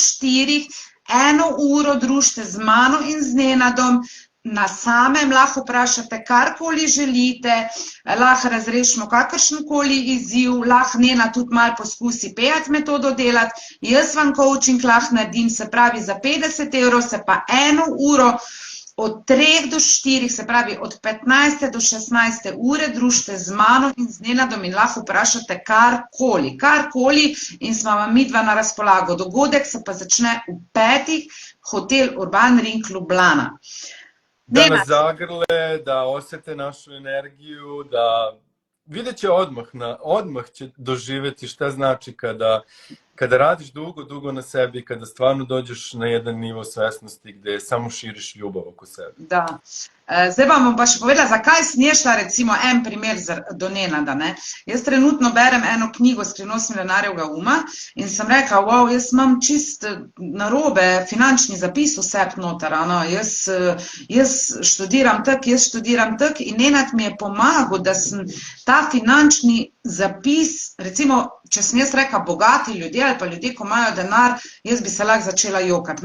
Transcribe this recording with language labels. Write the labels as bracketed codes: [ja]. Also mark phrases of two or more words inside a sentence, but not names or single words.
[sl] 4 1 uro družite z mano in z Nenadom, na samem lahko vprašate karkoli želite, lahko razrešimo kakršenkoli izziv, lahko Nenad tudi malo poskusi PEAT metodo delati, jaz vam coaching lahko naredim, se pravi za 50 € se pa 1 uro od 3 do 4, se pravi od 15 do 16 ure družite z mano in z Nenadom in lahko vprašate karkoli in smo vam midva na razpolago. Dogodek se pa začne v 5. hotel Urban Ring Ljubljana. [sr] Da nas zagrle, da osjete našu energiju, da vidjet će odmah će doživjeti šta znači kada radiš dugo na sebi, kada stvarno dođeš na jedan nivo svesnosti gde samo širiš ljubav oko sebe. Da. [sl] Zdaj vam bom pa še povedala, zakaj sem jaz šla recimo en primer do Nenada. Jaz trenutno berem eno knjigo Skrivnost milijonarjevega uma in sem rekla, wow, jaz imam čist narobe finančni zapis vse noter, jaz študiram tak in Nenad mi je pomagal, da sem ta finančni zapis, recimo, če sem jaz rekla bogati ljudje ali pa ljudje, ko imajo denar, jaz bi se lahko začela jokati.